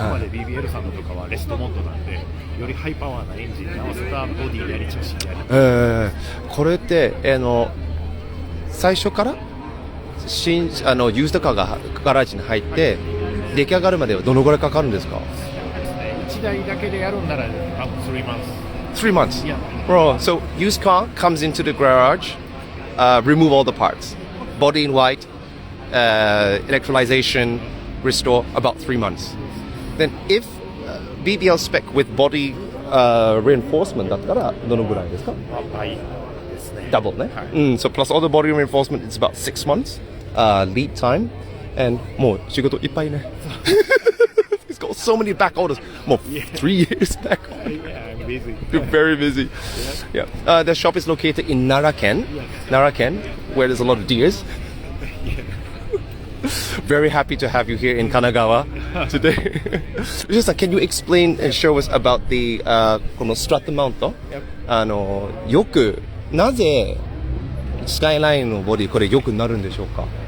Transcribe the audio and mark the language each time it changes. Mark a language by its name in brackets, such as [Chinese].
[Japanese] ここまで BBL さんのとかはレストモッドなんで、よりハイパワーなエンジンに合わせたボディやりチャシやり。これって最初からユースドカーがガラージに入って出来上がるまではどのぐらいかかるんですか？1台だけでやるんなら [English] 3 months. 3 months? Yeah. Bro, so used car comes into the garage, remove all the parts. Body in white, electrolyzation, restore, about 3 months. Then if BBL spec with body reinforcement [Japanese] だったらどのぐらいですか？倍ですね。 [English] Double ね。 [Japanese] はい。 [English] So plus all the body reinforcement, it's about 6 months lead time. And [Japanese] もう仕事いっぱいね。 [English] He's got so many back orders. More 3 years back. Yeah, I'm busy. You're very busy. Yeah. The shop is located in Naraken, where there's a lot of deers. Very happy to have you here in Kanagawa today. Just, can you explain and show us about the [Japanese] このストラットマウント？よくなぜスカイラインのボディこれよくなるんでしょうか？